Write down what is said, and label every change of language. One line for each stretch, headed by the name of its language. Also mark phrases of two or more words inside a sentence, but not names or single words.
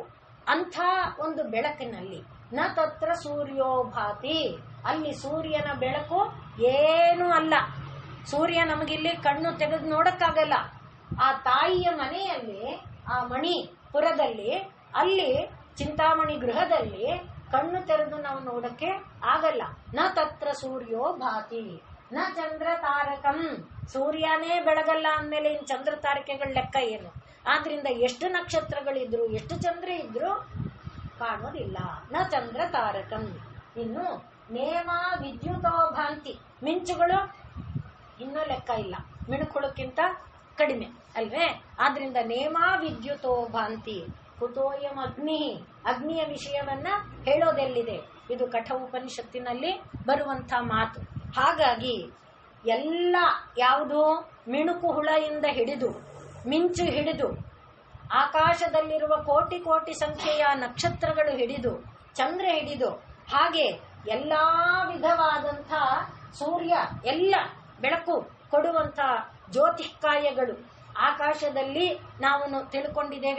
Kannada: ಅಂಥ ಒಂದು ಬೆಳಕಿನಲ್ಲಿ
Sanskrit: ನ ತತ್ರ ಸೂರ್ಯೋಭಾತಿ,
Kannada: ಅಲ್ಲಿ ಸೂರ್ಯನ ಬೆಳಕು ಏನೂ ಅಲ್ಲ. ಸೂರ್ಯ ನಮಗಿಲ್ಲಿ ಕಣ್ಣು ತೆಗೆದು ನೋಡಕ್ಕಾಗಲ್ಲ. ಆ ತಾಯಿಯ ಮನೆಯಲ್ಲಿ, ಆ ಮಣಿಪುರದಲ್ಲಿ, ಅಲ್ಲಿ ಚಿಂತಾಮಣಿ ಗೃಹದಲ್ಲಿ ಕಣ್ಣು ತೆರೆದು ನಾವು ನೋಡಕ್ಕೆ ಆಗಲ್ಲ.
Sanskrit: ನ ತತ್ರ ಸೂರ್ಯೋ ಭಾತಿ ನ ಚಂದ್ರ ತಾರಕಂ,
Kannada: ಸೂರ್ಯನೇ ಬೆಳಗಲ್ಲ ಅಂದ್ಮೇಲೆ ಇನ್ ಚಂದ್ರ ತಾರಕೆಗಳ ಲೆಕ್ಕ ಏನು? ಆದ್ರಿಂದ ಎಷ್ಟು ನಕ್ಷತ್ರಗಳಿದ್ರು, ಎಷ್ಟು ಚಂದ್ರ ಇದ್ರು ಕಾಣೋದಿಲ್ಲ.
Sanskrit: ನ ಚಂದ್ರ ತಾರಕಂ.
Kannada: ಇನ್ನು
Sanskrit: ನೇಮ ವಿದ್ಯುತೋ ಭಾಂತಿ,
Kannada: ಮಿಂಚುಗಳು ಇನ್ನೂ ಲೆಕ್ಕ ಇಲ್ಲ, ಮಿಣುಕುಳಕ್ಕಿಂತ ಕಡಿಮೆ ಅಲ್ವೇ? ಆದ್ರಿಂದ
Sanskrit: ನೇಮ ವಿದ್ಯುತೋ ಭಾಂತಿ ಕುತೋಯಂ ಅಗ್ನಿ,
Kannada: ಅಗ್ನಿಯ ವಿಷಯವನ್ನ ಹೇಳೋದೆಲ್ಲಿದೆ? ಇದು ಕಠ ಉಪನಿಷತ್ತಿನಲ್ಲಿ ಬರುವಂತ ಮಾತು. ಹಾಗಾಗಿ ಎಲ್ಲ ಯಾವುದು ಮಿಣುಕು ಹುಳೆಯಿಂದ ಹಿಡಿದು, ಮಿಂಚು ಹಿಡಿದು, ಆಕಾಶದಲ್ಲಿರುವ ಕೋಟಿ ಕೋಟಿ ಸಂಖ್ಯೆಯ ನಕ್ಷತ್ರಗಳು ಹಿಡಿದು, ಚಂದ್ರ ಹಿಡಿದು, ಹಾಗೆ ಎಲ್ಲಾ ವಿಧವಾದಂಥ ಸೂರ್ಯ ಎಲ್ಲ ಬೆಳಕು ಕೊಡುವಂತ ಜ್ಯೋತಿಷ್ಕಾಯಗಳು ಆಕಾಶದಲ್ಲಿ ನಾವು ತಿಳ್ಕೊಂಡಿದ್ದೇವೆ.